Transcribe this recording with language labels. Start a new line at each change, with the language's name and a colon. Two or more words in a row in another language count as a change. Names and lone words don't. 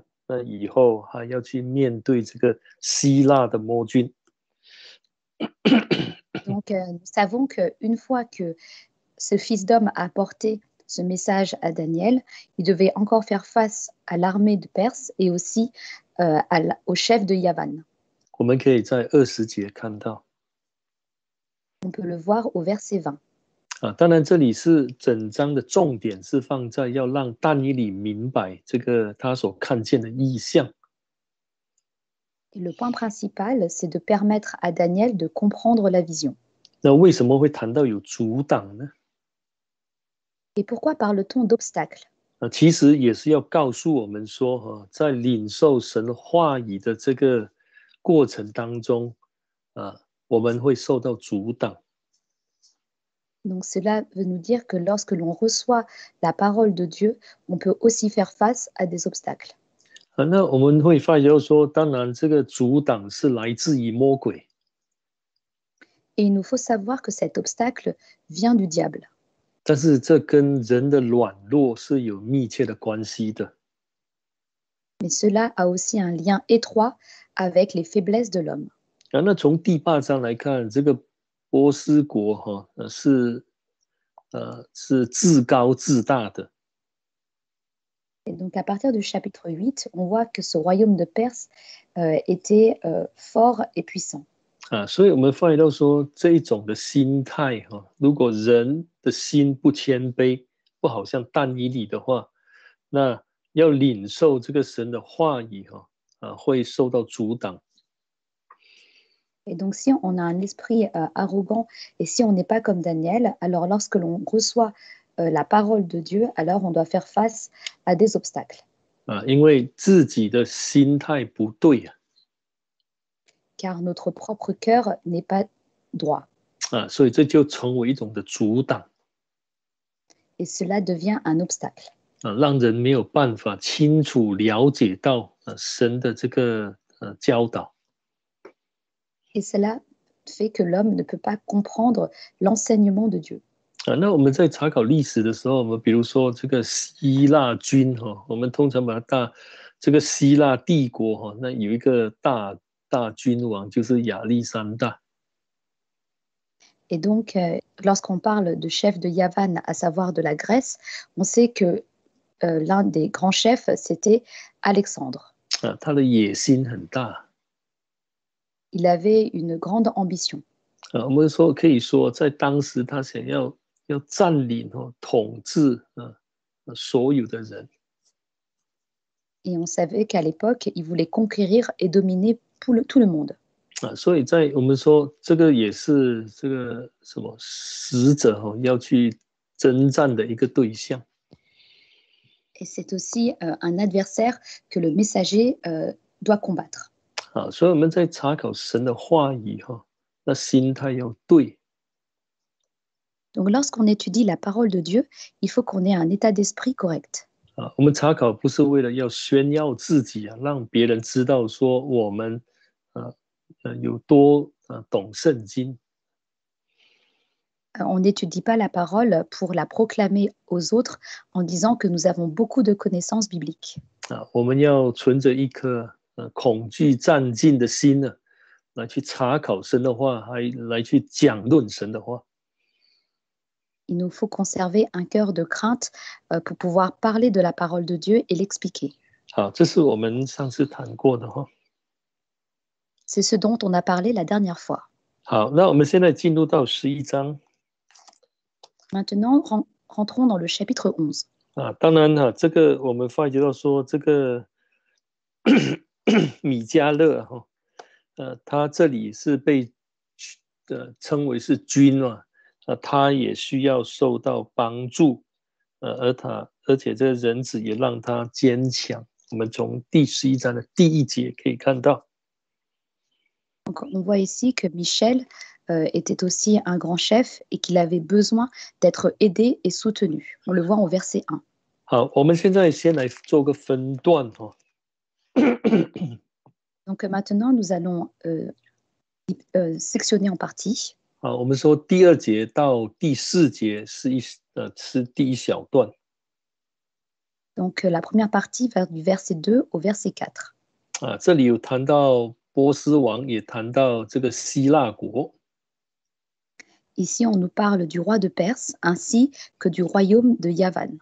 Chinese: 那以后还要去面对这个希腊的魔军。
French: Donc, nous savons qu'une fois que ce fils d'homme a apporté ce message à Daniel, il devait encore faire face à l'armée de Perse et aussi au chef de Yavan.
Chinese: 我们可以在20节看到。
French: On peut le voir au verset 20.
Chinese: 当然这里是整章的重点是放在要让但以理明白这个他所看见的异象。
French: Et le point principal, c'est de permettre à Daniel de comprendre la vision.
Chinese: 那为什么会谈到有阻挡呢？
French: Et pourquoi parle-t-on d'obstacle?
Chinese: 其实也是要告诉我们说，在领受神话语的这个过程当中，我们会受到阻挡。
French: Donc cela veut nous dire que lorsque l'on reçoit la parole de Dieu, on peut aussi faire face à des obstacles.
Chinese: 那我们会发觉说，当然这个阻挡是来自于魔鬼。
French: Et il nous faut savoir que cet obstacle vient du diable.
Chinese: 但是这跟人的软弱是有密切的关系的。
French: Mais cela a aussi un lien étroit avec les faiblesses de l'homme.
Chinese: 那从第8章来看，这个波斯国是自高自大的。
French: Et donc à partir du chapitre 8, on voit que ce royaume de Perse était fort et puissant.
Chinese: 所以我们发现到说，这一种的心态如果人的心不谦卑，不好像但以理的话，那要领受这个神的话语会受到阻挡。
French: Et donc si on a un esprit arrogant et si on n'est pas comme Daniel, alors lorsque l'on reçoit la parole de Dieu, alors on doit faire face à des obstacles.
Chinese: 因为自己的心态不对
French: Car notre propre cœur n'est pas droit.
Chinese: 所以这就成为一种的阻挡。
French: Et cela devient un obstacle.
Chinese: 让人没有办法清楚了解到神的这个教导。
French: Et cela fait que l'homme ne peut pas comprendre l'enseignement de Dieu.
Chinese: 那我们在查考历史的时候，我们比如说这个希腊军我们通常把它这个希腊帝国那有一个大君王就是亚历山大。
French: Et donc, lorsqu'on parle de chef de Yavan, à savoir de la Grèce, on sait que l'un des grands chefs, c'était Alexandre.
Chinese: 他的野心很大。
French: Il avait une grande ambition.
Chinese: 我们可以说，在当时他想要占领统治所有的人。
French: Et on savait qu'à l'époque, il voulait conquérir et dominer tout le monde.
Chinese: 所以在我们说这个也是这个什么使者要去征战的一个对象。
French: Et c'est aussi un adversaire que le messager doit combattre.
Chinese: 所以我们在查考神的话语那心态要对。
French: Donc lorsqu'on étudie la parole de Dieu, il faut qu'on ait un état d'esprit correct.
Chinese: 我们查考不是为了要炫耀自己让别人知道说我们有多懂圣经。
French: On n'étudie pas la parole pour la proclamer aux autres en disant que nous avons beaucoup de connaissances bibliques.
Chinese: 我们要存着一颗恐惧战尽的心来去查考神的话，还来去讲论神的话。
French: Il nous faut conserver un cœur de crainte pour pouvoir parler de la parole de Dieu et l'expliquer.
Chinese: 好，这是我们上次谈过的
French: C'est ce dont on a parlé la dernière fois.
Chinese: 好，那我们现在进入到11章。
French: Maintenant, rentrons dans le chapitre 11.
Chinese: 当然哈，这个我们发觉到说，这个米迦勒哈，他这里是被称为是君嘛，他也需要受到帮助，而且这个人子也让他坚强。我们从第11章的第1节可以看到。
French: Donc, on voit ici que Michel était aussi un grand chef et qu'il avait besoin d'être aidé et soutenu. On le voit au verset 1.
Chinese: 好，我们现在先来做个分段哈。
French: Donc maintenant, nous allons sectionner en parties.
Chinese: 好，我们说第2节到第4节是第一小段。
French: Donc la première partie va du verset 2 au verset 4.
Chinese: 这里有谈到波斯王，也谈到这个希腊国。
French: Ici, on nous parle du roi de Perse ainsi que du royaume de Yavan.